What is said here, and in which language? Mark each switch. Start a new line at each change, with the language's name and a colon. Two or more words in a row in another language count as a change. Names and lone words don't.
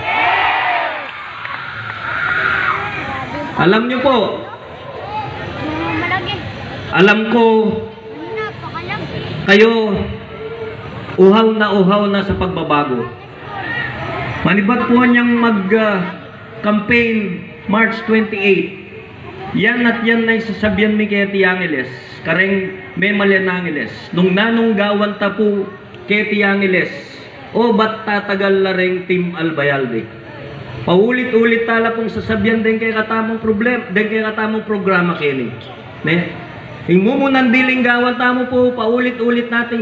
Filipino: Alam nyo po, alam ko kayo uhaw na sa pagbabago.
Pampanga: Manibat po niyang mag-campaign March 28. Yan at yan na isasabihan mi kay Angeles. Kareng may malian Angeles. Nung nanong gawan ta po kay Angeles. O ba't tatagal na ring Team Albayalde? Paulit-ulit tala pong sasabihan din kay katamong problem, din kay katamong programa kini. Hingumunan biling gawan tamo po,
Filipino: paulit-ulit natin